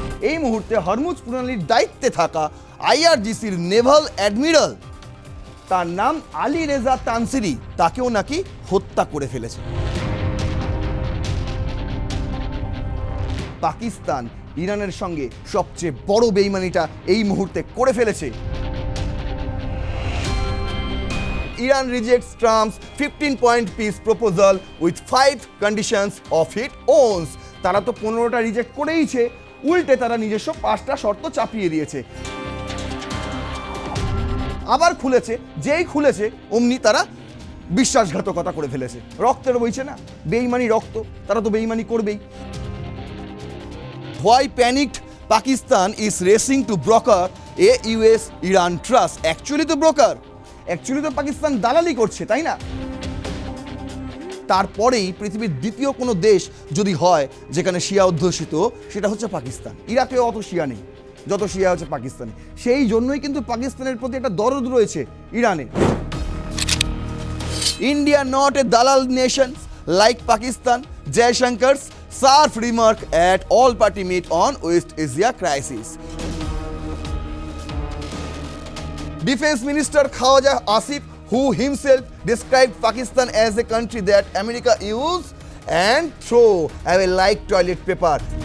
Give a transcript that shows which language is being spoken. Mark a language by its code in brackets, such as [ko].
[bn] এই মুহূর্তে হরমুজ প্রণালীর দায়িত্বে থাকা আইআরজিসির নেভাল অ্যাডমিরাল, তার নাম আলী রেজা তানসিরি, তাকেও নাকি হত্যা করে ফেলেছে পাকিস্তান। ইরানের সঙ্গে সবচেয়ে বড় বেইমানিটা এই মুহূর্তে করে ফেলেছে। [en] Iran rejects Trump's 15-point peace proposal with 5 conditions of its own. [bn] তারা তো 15টা রিজেক্ট করেইছে, উল্টে তারা নিজস্ব 5টা শর্ত চাপিয়ে দিয়েছে। আবার খুলেছে, যেই খুলেছে অমনি তারা বিশ্বাসঘাতকতা করে ফেলেছে। রক্তের বইছে না, বেইমানি রক্ত, তারা তো বেইমানি করবেই। [en] Why panicked Pakistan is racing to broker a US-Iran trust? [bn] Actually তো ব্রোকার, অ্যাকচুয়ালি তো পাকিস্তান দালালি করছে, তাই না? তারপরেই পৃথিবীর দ্বিতীয় কোনো দেশ যদি হয় যেখানে শিয়া অধ্যুষিত, সেটা হচ্ছে পাকিস্তান। ইরাকেও অত শিয়া নেই যত শিয়া হচ্ছে পাকিস্তানে। সেই জন্যই কিন্তু পাকিস্তানের প্রতি একটা দরদ রয়েছে ইরানে। [en] India not a dalal nation like Pakistan, Jaishankar's sharp remark at all party meet on West Asia crisis. Defense Minister Khawaja Asif, who himself described Pakistan as a country that America use and throw away like toilet paper.